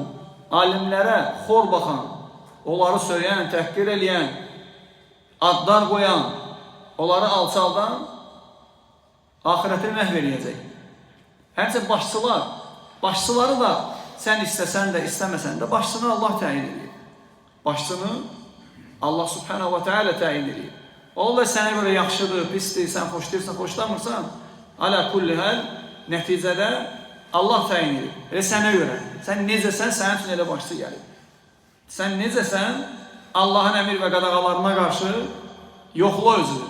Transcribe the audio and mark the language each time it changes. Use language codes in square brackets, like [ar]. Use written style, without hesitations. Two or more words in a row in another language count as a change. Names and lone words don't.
[az] Alimlərə xor baxan, onları söyləyən, təhqir eləyən, adlar qoyan, onları alçaldan, ahirətini məhv eləyəcək. Həmçə başçıları da sən istəsən də, istəməsən də başçını Allah təyin edir. Başçını [ar] الله سبحانه وتعالى [az] təyin edir. O da sənə görə yaxşıdır, pisdir, sən xoşlayırsan, xoşlamırsan, [ar] على كل حال, [az] nəticədə Allah təyin edir. Elə sənə görə. Sən necəsən, sənin üçün elə başçı gəlir. Sən necəsən, Allahın əmir və qadağalarına qarşı yoxla özünü.